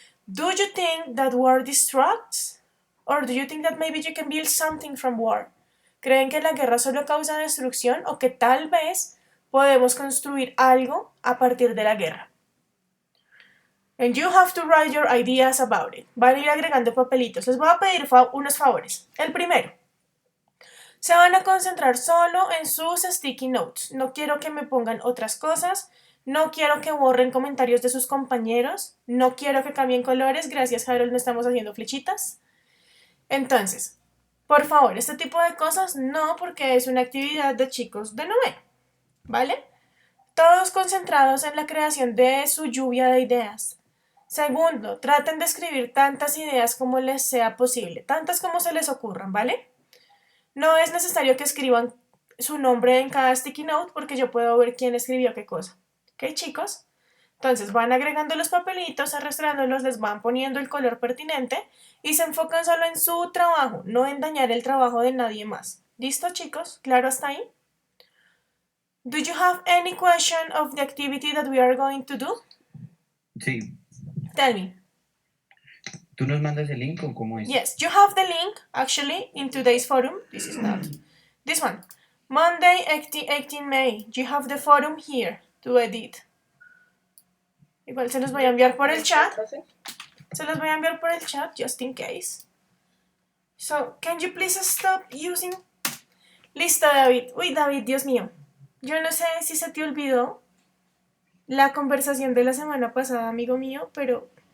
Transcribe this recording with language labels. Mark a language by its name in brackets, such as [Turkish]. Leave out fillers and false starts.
[English] Do you think that war destructs? Or do you think that maybe you can build something from war? [Spanish] ¿Creen que la guerra solo causa destrucción o que tal vez podemos construir algo a partir de la guerra? And you have to write your ideas about it. Van a ir agregando papelitos. Les voy a pedir unos favores. El primero. Se van a concentrar solo en sus sticky notes. No quiero que me pongan otras cosas. No quiero que borren comentarios de sus compañeros. No quiero que cambien colores. Gracias, Harold, no estamos haciendo flechitas. Entonces, por favor, este tipo de cosas no, porque es una actividad de chicos de noveno, ¿vale? Todos concentrados en la creación de su lluvia de ideas. Segundo, traten de escribir tantas ideas como les sea posible, tantas como se les ocurran, ¿vale? No es necesario que escriban su nombre en cada sticky note porque yo puedo ver quién escribió qué cosa. ¿Ok, chicos? Entonces van agregando los papelitos, arrastrándolos, les van poniendo el color pertinente y se enfocan solo en su trabajo, no en dañar el trabajo de nadie más. ¿Listo, chicos? ¿Claro hasta ahí? [English] Do you have any question of the activity that we are going to do? [Spanish] Sí. [English] Tell me. [Spanish] ¿Tú nos mandas el link o cómo es? [English] Yes, you have the link actually in today's forum. This is not this one. Monday, 18 May. You have the forum here to edit. [Spanish] Igual se los voy a enviar por el chat. Se los voy a enviar por el chat [English] just in case. So, can you please stop using... [Spanish] Listo, David. Uy, David, Dios mío. Yo no sé si se te olvidó la conversación de la semana pasada, amigo mío, pero...